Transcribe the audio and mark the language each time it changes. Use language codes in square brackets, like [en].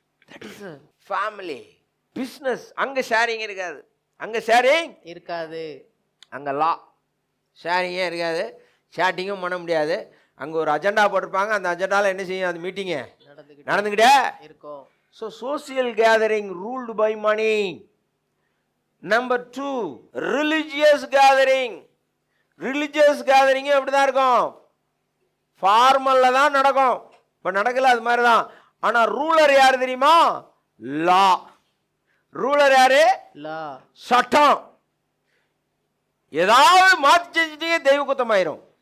[en] That is family. [ta] Business அங்க sharing இருக்காது. அங்க ஷேரிங் இருக்காது. அங்க லா ஷேரிங்கே இருக்காது, சேட்டிங்கும் பண்ண முடியாது. அங்க ஒரு அஜெண்டா போட்டிருப்பாங்க, அந்த அஜெண்டால என்ன செய்யும்? அந்த மீட்டிங் நடந்துக்கிட்டே இருக்கும். [en] So social gathering ruled by money. Number 2 religious gathering. [ta] Religious gathering அப்படிதான் இருக்கும், ஃபார்மல்ல தான் நடக்கும். இப்போ நடக்கல அது மாதிரி தான். ஆனா ரூலர் யாரு தெரியுமா? லா. ரூலர் யாரு? லா, சட்டம். ஏதாவது மாற்றி செஞ்சுட்டே தெய்வ குத்தமாயிரும்.